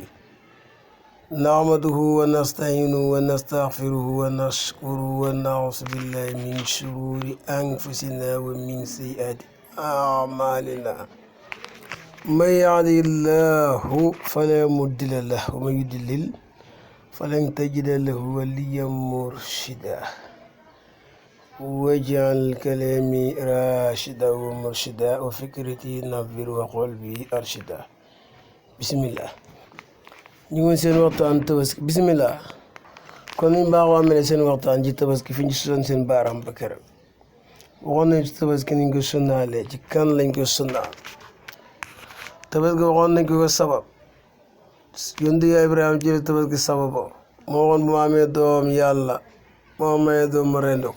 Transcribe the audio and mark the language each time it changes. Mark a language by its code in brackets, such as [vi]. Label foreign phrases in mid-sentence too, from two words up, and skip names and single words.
[ar] نعمده ونستعينه ونستغفره ونشكره ونعوذ بالله من شرور أنفسنا ومن سيئات أعمالنا من يهده الله فلا مضل له ومن يضلل فلن تجد له وليا مرشدا واجعل كلامي راشدا ومرشدا وفكرتي نبر وقلبي أرشدا بسم الله [wo] ñu ngi seen waxtaan tabaski bismillah kon ñu baaxoo amee seen waxtaan ci tabaski fi ñu soon seen baaraam ba keroog waxoon nañ ci tabaski niñ ko sunnaalee ci kan lañ ko sunnaal tabaski waxoon nañ ko sabab yonent Yàlla Ibrahima jële tabaski sababoo moo waxoon bu ma amee doom yàlla moo mayee doom ma rend ko